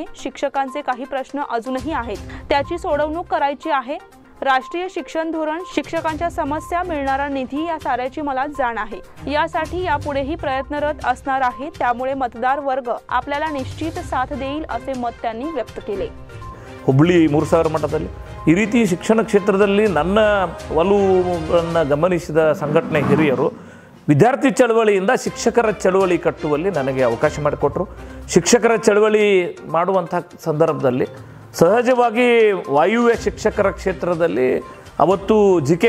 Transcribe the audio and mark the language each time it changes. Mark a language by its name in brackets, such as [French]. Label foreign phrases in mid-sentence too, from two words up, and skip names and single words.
[Marathi] शिक्षकांचे काही प्रश्न अजूनही आहेत, त्याची सोडवणूक करायची आहे. राष्ट्रीय शिक्षण धोरण, शिक्षकांच्या समस्या, मिळणारा निधी या साऱ्याची मला जाण आहे. यासाठी यापुढेही प्रयत्नरत असणार आहे. त्यामुळे मतदार वर्ग आपल्याला निश्चित साथ देईल असे मत त्यांनी व्यक्त केले. [Kannada] ಹುಬ್ಬಳ್ಳಿ 3000 ಮಟ್ಟದಲ್ಲಿ ಈ ರೀತಿ ಶಿಕ್ಷಣ ಕ್ಷೇತ್ರದಲ್ಲಿ ನನ್ನ ಒಲವನ್ನು ಗಮನಿಸಿದ ಸಂಘಟನೆ ಹಿರಿಯರು ವಿದ್ಯಾರ್ಥಿ ಚಳವಳಿಯಿಂದ ಶಿಕ್ಷಕರ ಚಳವಳಿ ಕಟ್ಟುವಲ್ಲಿ ನನಗೆ ಅವಕಾಶ ಮಾಡಿಕೊಟ್ರು. ಶಿಕ್ಷಕರ ಚಳವಳಿ ಮಾಡುವಂಥ ಸಂದರ್ಭದಲ್ಲಿ ಸಹಜವಾಗಿ ವಾಯುವ್ಯ ಶಿಕ್ಷಕರ ಕ್ಷೇತ್ರದಲ್ಲಿ ಅವತ್ತು ಜಿ.ಕೆ.